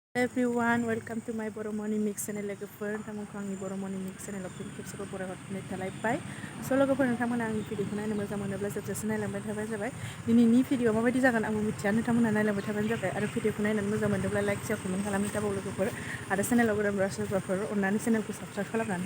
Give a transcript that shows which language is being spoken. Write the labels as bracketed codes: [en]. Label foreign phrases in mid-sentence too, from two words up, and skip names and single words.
[en] Everyone, welcome to my Boro Morning Mix channel [brx] लोगोफोर नोंथांमोनखौ आंनि Boro Morning Mix channel फिन खेबसेबाव बरायहरनाय थालायबाय लोगोफोर नोंथांमोना आंनि भिडिअखौ नायनो मोजां मोनोब्ला जोबजासे नायलांबाय थाबानो जाबाय दिनैनि भिडिअआ माबायदि जागोन आंबो मिथिया नोंथांमोना नायलांबाय थाबानो जाबाय आरो भिडिअखौ नायनानै मोजां मोनोब्ला [en] like share comment [brx] खालामनो दाबाव लोगोफोर आरो चेनेलाव गोदानब्ला सोरबाफोर अननानै चेनेलखौ साबस्क्राइब खालामनानै